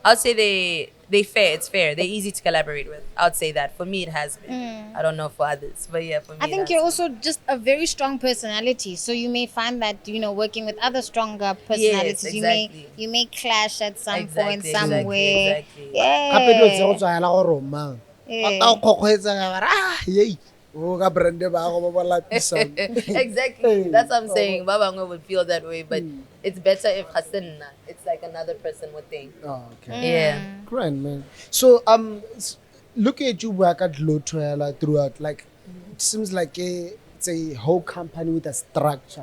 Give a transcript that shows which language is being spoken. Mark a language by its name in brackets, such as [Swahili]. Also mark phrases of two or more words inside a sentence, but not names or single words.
[English] I'd say they fair. It's fair. They're easy to collaborate with. I'd say that. For me, it has been. I don't know for others. But yeah, for me, I think it you're has also just a very strong personality, so you may find that working with other stronger personalities, exactly. you may clash at some point Exactly, somewhere. exactly. [Tswana] Gape dilo tse go [English] Yeah. [Tswana] tswagela gore mang. [English] Yeah. [Tswana] Ba tla go kgokgoetsa ka bara, yey. O ka brand ba go ba lapisang. [English] Exactly. That's what I'm saying. Babango would feel that way, but it's better if Hassan, it's like another person would think. Oh, okay. Yeah. Grand, man. So, looking at you work at Glotto throughout, like, it seems like it's a whole company with a structure.